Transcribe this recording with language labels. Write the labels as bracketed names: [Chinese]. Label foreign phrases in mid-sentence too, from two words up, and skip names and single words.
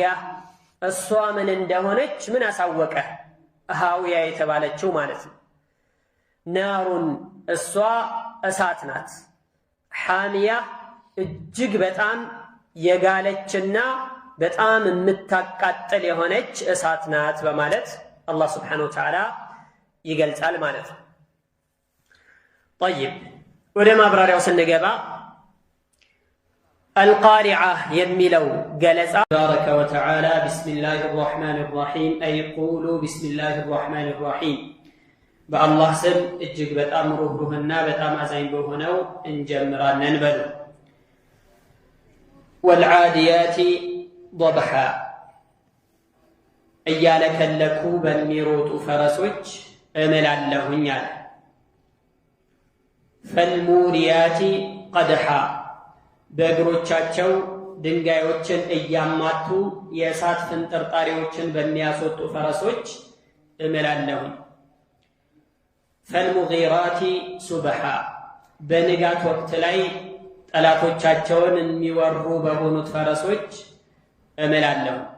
[Amharic] እሷ ምን እንደሆነች ምን አሳወቀህ ሃዊያ የተባለችው ማለት ነው ናሩን እሷ እሳት ናት ሓሚያ እጅግ በጣም የጋለችና በጣም የምታቃጥል የሆነች እሳት ናት በማለት አላህ [Arabic] سبحانه وتعالى [Amharic] ይገልጻል ማለት ነው طيب ወደ ማብራሪያው ስንገባ القارعة የሚለው ገለጻ [Arabic] تبارك وتعالى بسم الله الرحمن الرحيم أي قولوا بسم الله الرحمن الرحيم [Amharic] በአላህ ስም እጅግ በጣም ሩህሩህና በጣም አዛኝ በሆነው እንጀምራለን በሉ [Arabic] والعاديات ضبحا [Amharic] እያለከለኩ በሚሮጡ ፈረሶች እምላለሁኝ አለ [Arabic] فالموريات قدحا [Amharic] በእግሮቻቸው ድንጋዮችን እያማቱ የእሳት ፍንጥርጣሪዎችን በሚያስወጡ ፈረሶች እምላለሁኝ [Arabic] فالمغيرات صبحا [Amharic] በንጋት ወቅት ላይ ጠላቶቻቸውን የሚወሩ በሆኑት ፈረሶች እምላለሁ።